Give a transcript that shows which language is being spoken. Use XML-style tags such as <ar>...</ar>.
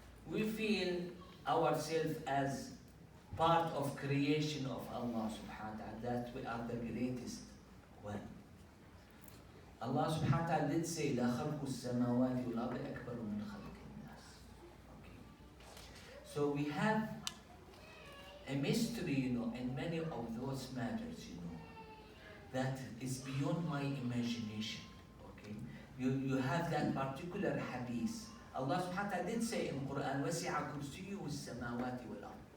<en>We feel ourselves as part of creation of Allah subhanahu wa ta'ala, that we are the greatest one. Allah subhanahu wa ta'ala did say,</en> <ar>لا خلق السماوات والأرض أكبر من خلق الناس.</ar> <en>Okay. So we have a mystery, in many of those matters, that is beyond my imagination. Okay. You have that particular hadith. Allah subhanahu wa ta'ala did say in Quran,</en> <ar>وَسِعَ كُرْسِيُّهُ السَّمَاوَاتِ وَالْأَرْضِ.</ar>